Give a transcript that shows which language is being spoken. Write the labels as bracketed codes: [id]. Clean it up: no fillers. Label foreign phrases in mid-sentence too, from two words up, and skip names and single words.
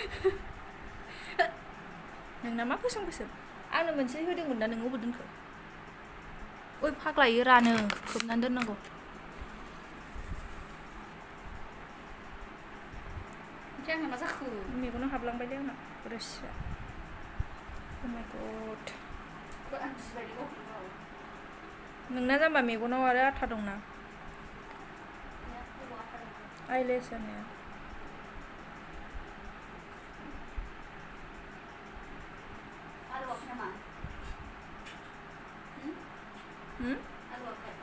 [brx] नोंना मा गोसोम गोसोम आंनो मोनसे होदोंमोन ना नोङो अबाव दोनखो ओइ फाग्ला इयो रानो खोबनानै दोननांगौ ओमफ्राय आंना मा जाखो मेगनाव हाबलांबायलै आंना रोसिया [en] Oh my god [brx] आं जिबायदि गावखौनो नोंना जाम्बा मेगनाव आरो आथा दंना आइलेस होनाया आलुवाखै नामा आलुवाखै